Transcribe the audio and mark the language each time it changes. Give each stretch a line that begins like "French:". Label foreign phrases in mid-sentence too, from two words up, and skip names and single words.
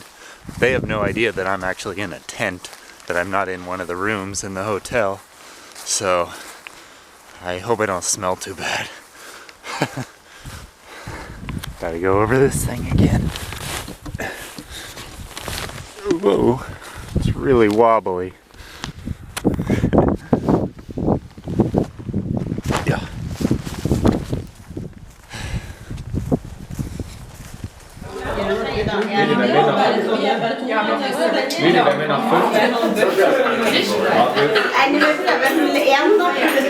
English: They have no idea that I'm actually in a tent, that I'm not in one of the rooms in the hotel. So I hope I don't smell too bad. Gotta go over this thing again. Whoa, it's really wobbly.
Norwegian: Ja. Vil det være med nok 5? Nei, nå vil jeg vel 1 da.